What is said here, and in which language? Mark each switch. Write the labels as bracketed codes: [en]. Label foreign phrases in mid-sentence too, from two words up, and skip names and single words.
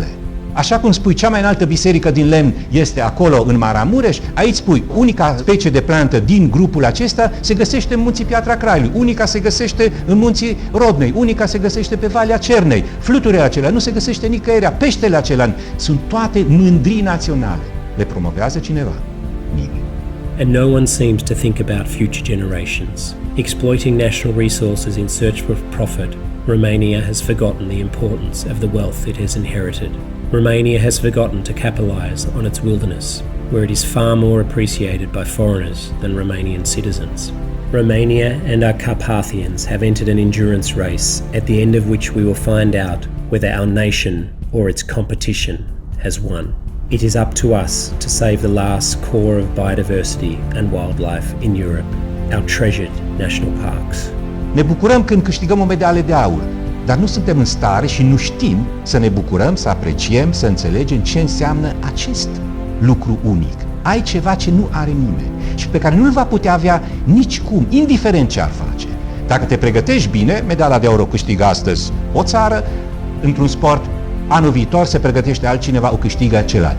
[ro] Așa cum spui, cea mai înaltă biserică din lemn este acolo în Maramureș, aici spui, unica specie de plantă din grupul acesta se găsește în munții Piatra Craiului, unica se găsește în munții Rodnei, unica se găsește pe Valea Cernei, fluturile acelea nu se găsește nicăieri, peștele acela, sunt toate mândrii naționale. Le promovează cineva? Nimeni. [en] And no one seems to think about future generations. Exploiting national resources in search for profit, Romania has forgotten the importance of the wealth it has inherited. Romania has forgotten to capitalize on its wilderness, where it is far more appreciated by foreigners than Romanian citizens. Romania and our Carpathians have entered an endurance race, at the end of which we will find out whether our nation or its competition has won. It is up to us to save the last core of biodiversity and wildlife in Europe, our treasured national parks. [ro] Ne bucurăm când câștigăm o medalie de aur, dar nu suntem în stare și nu știm să ne bucurăm, să apreciem, să înțelegem ce înseamnă acest lucru unic. Ai ceva ce nu are nimeni și pe care nu-l va putea avea nicicum, indiferent ce ar face. Dacă te pregătești bine, medalia de aur o câștigă astăzi o țară, într-un sport, anul viitor se pregătește altcineva, o câștigă celălalt.